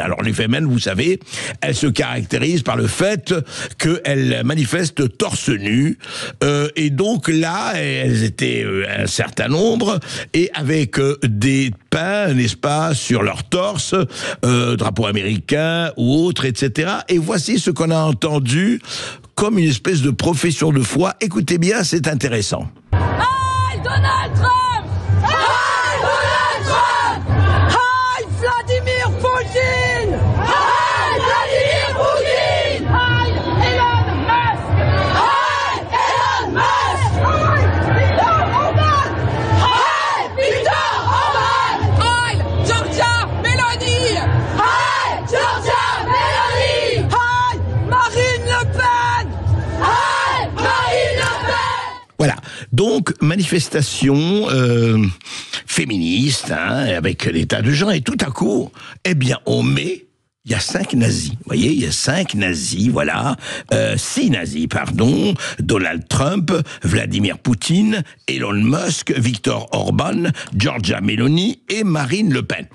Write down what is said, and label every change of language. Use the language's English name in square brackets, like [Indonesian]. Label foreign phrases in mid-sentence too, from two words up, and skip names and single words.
[French] Alors les fémènes, vous savez, elles se caractérisent par le fait qu'elles manifestent torse nu, et donc là, elles étaient un certain nombre, et avec des peints, n'est-ce pas, sur leur torse, drapeau américain ou autre, etc. Et voici ce qu'on a entendu comme une espèce de profession de foi. Écoutez bien, c'est intéressant. [German] Heil Donald Trump! Heil Donald Trump! Heil Vladimir Poutine! Heil Vladimir Poutine! Heil Elon Musk! Heil Elon Musk! Heil Viktor Orban! Heil Viktor Orban! Heil Giorgia Meloni! Heil Giorgia Meloni! Heil Marine Le Pen! [French] Voilà, donc manifestation féministe, hein, avec des tas de gens, et tout à coup, eh bien, il y a 5 nazis, vous voyez, il y a 5 nazis, voilà, 6 nazis, pardon, Donald Trump, Vladimir Poutine, Elon Musk, Viktor Orban, Giorgia Meloni et Marine Le Pen.